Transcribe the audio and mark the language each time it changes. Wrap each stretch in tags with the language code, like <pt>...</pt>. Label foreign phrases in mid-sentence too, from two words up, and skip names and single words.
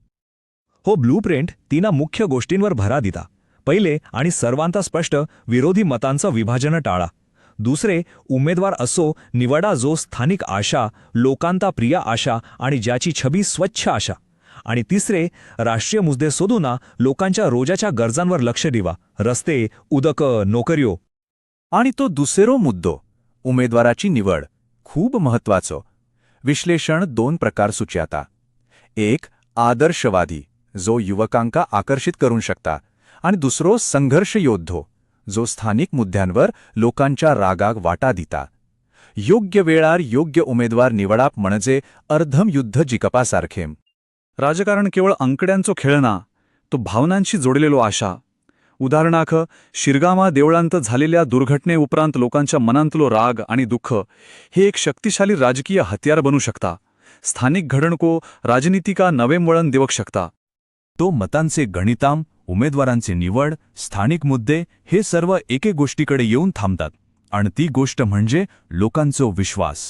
<kok>हो ब्लूप्रिंट तीना मुख्य गोष्टींवर भरा दिता. पहिले आणि सर्वांता स्पष्ट विरोधी मतांचं विभाजन टाळा. दुसरे उमेदवार असो निवडा जो स्थानिक आशा, लोकांता प्रिय आशा आणि ज्याची छबी स्वच्छ आशा. आणि तिसरे राष्ट्रीय मुद्दे सोडून लोकांच्या रोजाच्या गरजांवर लक्ष दिवा. रस्ते, उदक, नोकऱ्यो. आणि तो दुसरो मुद्दो उमेदवाराची निवड खूप महत्वाचो. विश्लेषण 2 प्रकार सुचयाता. एक आदर्शवादी जो युवकांका आकर्षित करून शकता आणि दुसरो संघर्ष योद्धो जो स्थानिक मुद्द्यांवर लोकांच्या रागाक वाटा दिता. योग्य वेळार योग्य उमेदवार निवडाप म्हणजे अर्धम युद्ध जिकपासारखेम. राजकारण केवळ अंकड्यांचो खेळ ना, तो भावनांशी जोडलेलो आशा. उदाहरणार्थ शिरगावा देवळांत झालेल्या दुर्घटने उपरांत लोकांच्या मनांतलो राग आणि दुःख हे एक शक्तिशाली राजकीय हत्यार बनू शकता. स्थानिक घडणुको राजनीतिका नवे वळण देवक शकता. तो मतांचे गणिताम, उमेदवारांचे निवड, स्थानिक मुद्दे हे सर्व एके गोष्टीकडे येऊन थांबतात. आणि ती गोष्ट म्हणजे लोकांचो विश्वास.</kok>